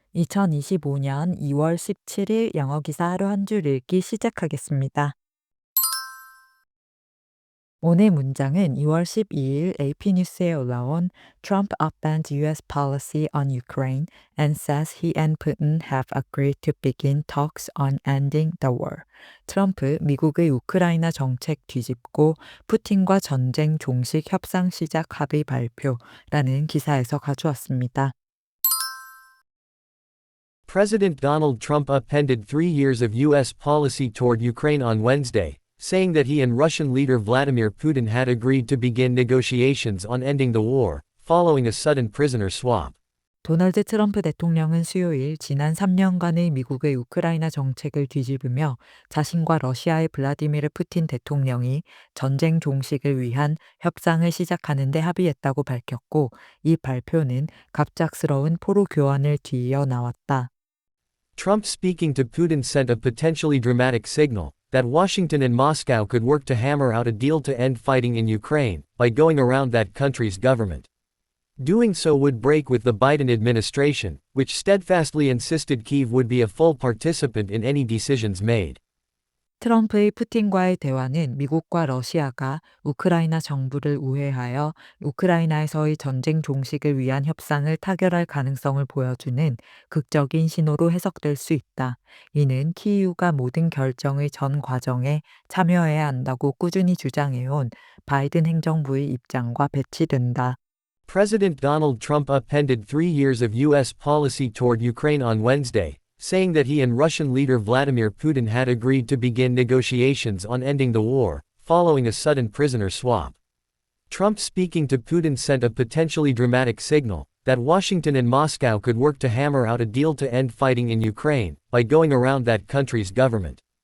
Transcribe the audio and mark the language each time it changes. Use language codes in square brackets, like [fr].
[ko] 2025년 2월 17일 영어 기사 하루 한 줄 읽기 시작하겠습니다. 오늘 문장은 2월 12일 AP 뉴스에 올라온 [en] Trump upends US policy on Ukraine and says he and Putin have agreed to begin talks on ending the war. [ko] 트럼프 미국의 우크라이나 정책 뒤집고 푸틴과 전쟁 종식 협상 시작 합의 발표라는 기사에서 가져왔습니다. [en] President Donald Trump upended 3 years of U.S. policy toward Ukraine on Wednesday, saying that he and Russian leader Vladimir Putin had agreed to begin negotiations on ending the war, following a sudden prisoner swap. [ko] 도널드 트럼프 대통령은 수요일 지난 3년간의 미국의 우크라이나 정책을 뒤집으며 자신과 러시아의 블라디미르 푸틴 대통령이 전쟁 종식을 위한 협상을 시작하는 데 합의했다고 밝혔고, 이 발표는 갑작스러운 포로 교환을 뒤이어 나왔다. [en] Trump speaking to Putin sent a potentially dramatic signal that Washington and Moscow could work to hammer out a deal to end fighting in Ukraine by going around that country's government. Doing so would break with the Biden administration, which steadfastly insisted Kyiv would be a full participant in any decisions made. [ko] 트럼프의 푸틴과의 대화는 미국과 러시아가 우크라이나 정부를 우회하여 우크라이나에서의 전쟁 종식을 위한 협상을 타결할 가능성을 보여주는 극적인 신호로 해석될 수 있다. 이는 키이우가 모든 결정의 전 과정에 참여해야 한다고 꾸준히 주장해온 바이든 행정부의 입장과 배치된다. [en] President Donald Trump upended 3 years of U.S. policy toward Ukraine on Wednesday, saying that he and Russian leader Vladimir Putin had agreed to begin negotiations on ending the war, following a sudden prisoner swap. Trump speaking to Putin sent a potentially dramatic signal that Washington and Moscow could work to hammer out a deal to end fighting in Ukraine by going around that country's government.